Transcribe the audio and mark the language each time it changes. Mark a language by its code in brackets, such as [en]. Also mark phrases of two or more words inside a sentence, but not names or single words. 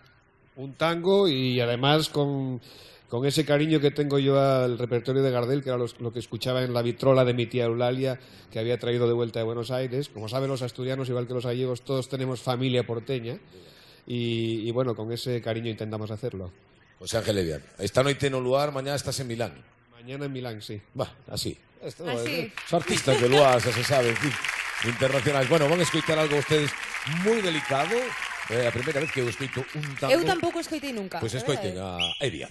[es] Un tango, y además con ese cariño que tengo yo al repertorio de Gardel, que era lo que escuchaba en la vitrola de mi tía Eulalia, que había traído de vuelta de Buenos Aires. Como saben los asturianos, igual que los gallegos, todos tenemos familia porteña, y bueno, con ese cariño intentamos hacerlo. [gl] José Ángel Evia, esta noite no lugar, [es] mañana estás en Milán. Mañana en Milán, sí. Va, así. Así. [gl] Son artistas de lugar, xa se sabe, en fin, internacionais. Bueno, van a escoitar algo ustedes moi delicado. A primeira vez que eu escoito un tango. Eu tampouco escoitei nunca. Pois escoiten a Evia.